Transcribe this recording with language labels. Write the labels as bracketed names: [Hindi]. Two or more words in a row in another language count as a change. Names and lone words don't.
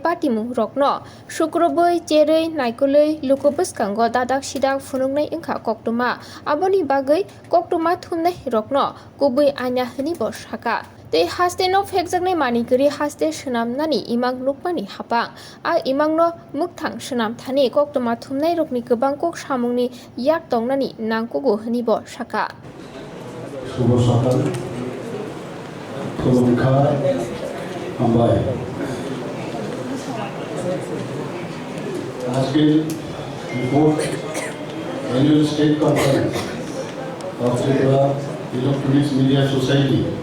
[Kok Borok] patimu rokno Shukroboi cherei naikolei lukobuskango dadak sidak funungnai Wngkha koktuma aboni bagai koktuma thumnai rokno Kubwi Aina hini bo Sakha Te haste no phekjaknai manikri haste swnamnani imang nukmani hapang a imangno mukthang swnam thani koktuma thumnai rokni gobang kok samungni yak tongnani nangkugo hini bo Sakha [Bangla] শুভ সকাল Wngkha Khumpui আজকের রিপোর্ট [English] annual state conference of Tripura Electronics Media Society